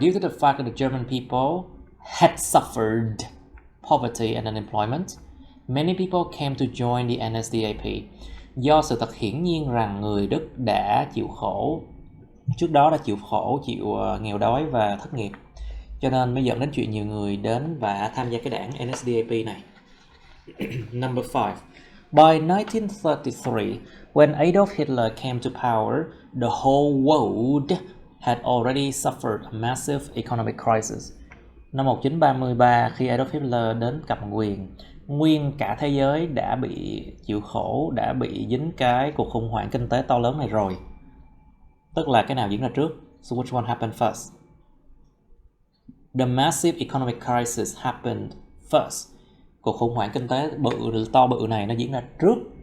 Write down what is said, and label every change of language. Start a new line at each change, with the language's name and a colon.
English: Due to the fact that the German people had suffered poverty and unemployment, many people came to join the NSDAP.
Vietnamese: Do sự thật hiển nhiên rằng người Đức đã chịu khổ, trước đó đã chịu nghèo đói và thất nghiệp, cho nên mới dẫn đến chuyện nhiều người đến và tham gia cái đảng NSDAP này.
English: Number 5. By 1933, when Adolf Hitler came to power, the whole world had already suffered a massive economic crisis.
Vietnamese: Năm 1933, khi Adolf Hitler đến cầm quyền, nguyên cả thế giới đã bị chịu khổ, đã bị dính cái cuộc khủng hoảng kinh tế to lớn này rồi. Tức là cái nào diễn ra trước?
English: So which one happened first? The massive economic crisis happened first.
Vietnamese: Cuộc khủng hoảng kinh tế to bự này nó diễn ra trước.